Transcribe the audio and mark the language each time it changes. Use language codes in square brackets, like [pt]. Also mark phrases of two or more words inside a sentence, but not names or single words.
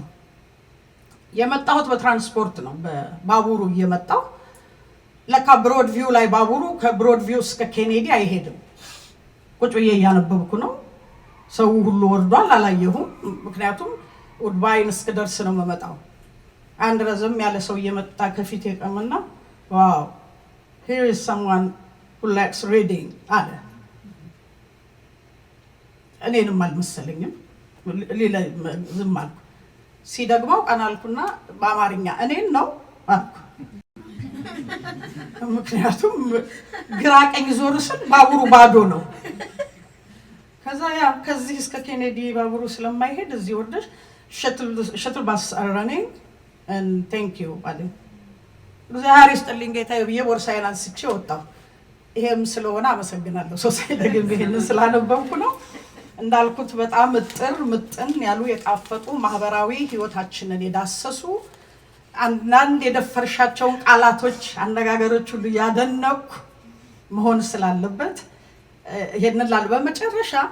[am] የመጣሁት በትራንስፖርት ነው፣ በባቡሩ እየመጣሁ ለካ ብሮድ ቪው ላይ ባቡሩ ከብሮድ ቪው እስከ ኬኔዲ አይሄድም። ቁጭ ብዬ እያነበብኩ ነው። ሰው ሁሉ ወርዷል፣ አላየሁም። ምክንያቱም ውድባይን እስክደርስ ነው የምመጣው። አንድ ረዘም ያለ ሰው እየመጣ ከፊት የቀምና ዋው [en] here is someone who likes reading [am] አለ። እኔንም አልመሰለኝም፣ ዝም አልኩ። ሲደግመው ቀና አልኩና በአማርኛ እኔን ነው አልኩ። ምክንያቱም ግራ ቀኝ ዞር ስል ባቡሩ ባዶ ነው። ከዛ ያ ከዚህ እስከ ኬኔዲ ባቡሩ ስለማይሄድ እዚህ ወርደሽ [en] shuttle bus running and thank you [am] አለኝ። እግዚአብሔር ይስጥልኝ ጌታዬ ብዬ ቦርሳዬን አንስቼ ወጣሁ። ይሄም ስለሆነ አመሰግናለሁ። ሶሳይ ደግም ይሄንን ስላነበብኩ ነው። እንዳልኩት በጣም ምጥን ያሉ የጣፈጡ ማህበራዊ ህይወታችንን የዳሰሱ አንዳንድ የደፈርሻቸውን ቃላቶች፣ አነጋገሮች ሁሉ ያደነኩ መሆን ስላለበት ይሄንን ላል በመጨረሻ